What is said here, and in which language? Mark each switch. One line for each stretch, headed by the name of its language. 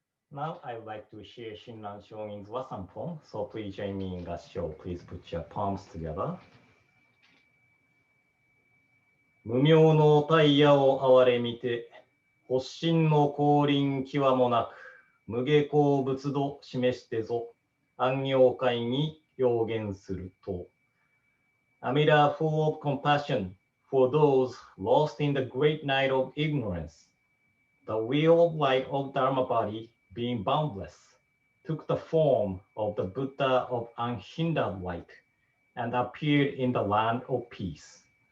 English: Now I would like to share Shinran Shonin's Wasan poem, so please join me in Gassho. Please put your palms together.
Japanese: 無明の大夜をあはれみて、法身の光輪きはもなく、無碍光仏としめしてぞ、安養界に影現すると。
English: Amida full of compassion for those lost in the great night of ignorance. The real light of dharma-body, being boundless, took the form of the Buddha of unhindered light and appeared in the land of peace.